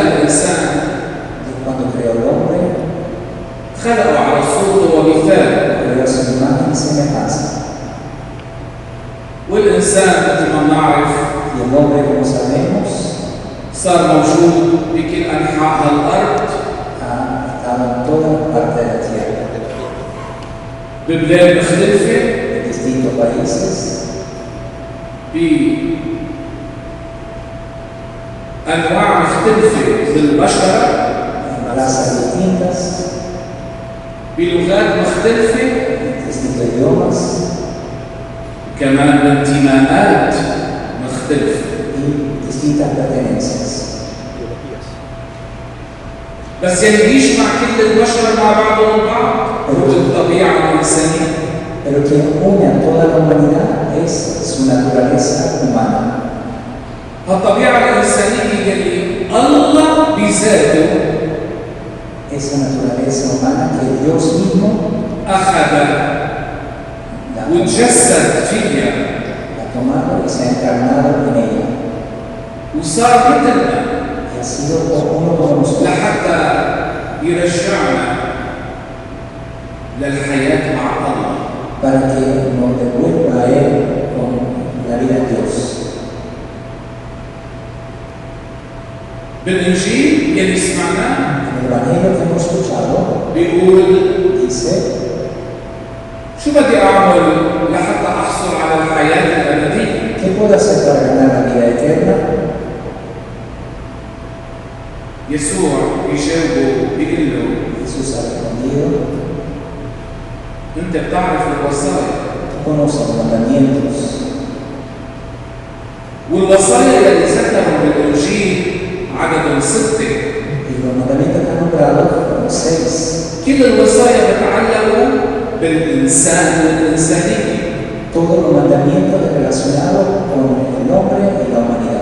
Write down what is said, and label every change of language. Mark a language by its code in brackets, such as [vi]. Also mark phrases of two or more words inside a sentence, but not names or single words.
[ar] الإنسان [es] cuando creó el hombre, [ar] خلقه على صورته ومثاله. [es] creó su imagen y semejanza. [ar] والإنسان مثل ما نعرف [es] Y el hombre, como sabemos, [ar] صار موجود بكل أنحاء الأرض [es] ha estado en toda parte de la tierra, [ar] ببلاد مختلفة [es] en distintos países, [ar] بأنواع مختلفة من البشر [es] en razas distintas, [ar] بلغات مختلفة [es] en distintos idiomas, [ar] كمان بانتماءات مختلفة [es] y distintas pertenencias. [ar] بس يعني يجمع كل البشر مع بعضهم البعض هو الطبيعة الإنسانية. [es] Pero quien une a toda la humanidad es su naturaleza humana. [ar] الطبيعة الإنسانية اللي الله بذاته [es] Esa naturaleza humana que Dios mismo [ar] أخذ وتجسد فيها [es] ha tomado y se ha encarnado en ella. [ar] وصار مثلنا [es] Y ha sido uno como nosotros. [ar] لحتى يرجعنا للحياة مع الله. [es] Para que nos devuelva a Él con la vida de Dios. [ar] بالإنجيل يلي سمعناه [es] En el Evangelio que hemos escuchado, [ar] بيقول [es] dice: [ar] شو بدي أعمل لحتى أحصل على الحياة الأبدية؟ [es] ¿Qué puedo hacer para ganar la vida eterna? [ar] يسوع يجاوبه بيقول له [es] Jesús ha respondido: [ar] أنت بتعرف الوصايا. [es] Tú conoces los mandamientos. [ar] والوصايا اللي ذكرهم بالإنجيل عددهم 6. [es] Y los mandamientos que han nombrado fueron 6. [ar] كل الوصايا بتتعلق بالإنسان والإنسانية. [es] Todos los mandamientos relacionados con el hombre y la humanidad.